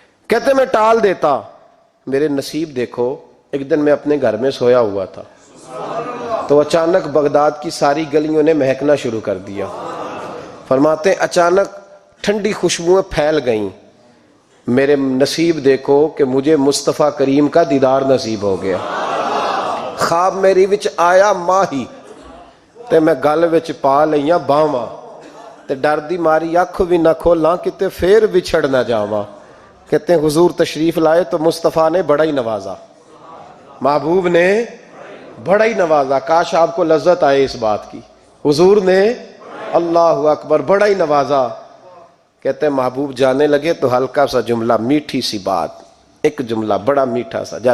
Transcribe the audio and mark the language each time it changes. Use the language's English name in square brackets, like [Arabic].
[Urdu] کہتے میں ٹال دیتا. میرے نصیب دیکھو، ایک دن میں اپنے گھر میں سویا ہوا تھا تو اچانک بغداد کی ساری گلیوں نے مہکنا شروع کر دیا. فرماتے ہیں اچانک ٹھنڈی خوشبوئیں پھیل گئیں. میرے نصیب دیکھو کہ مجھے مصطفیٰ کریم کا دیدار نصیب ہو گیا. [Punjabi] خواب میری وچ آیا ماہی تے میں گل وچ پا لئیاں باواں تے ڈر دی ماری اکھ بھی نہ کھولاں کتے پھر بچھڑ نہ جاواں. [Urdu] کہتے ہیں حضور تشریف لائے تو مصطفیٰ نے بڑا ہی نوازا، محبوب نے بڑا ہی نوازا. کاش آپ کو لذت آئے اس بات کی. حضور نے اللہ اکبر بڑا ہی نوازا. کہتے ہیں محبوب جانے لگے تو ہلکا سا جملہ، میٹھی سی بات، ایک جملہ بڑا میٹھا سا.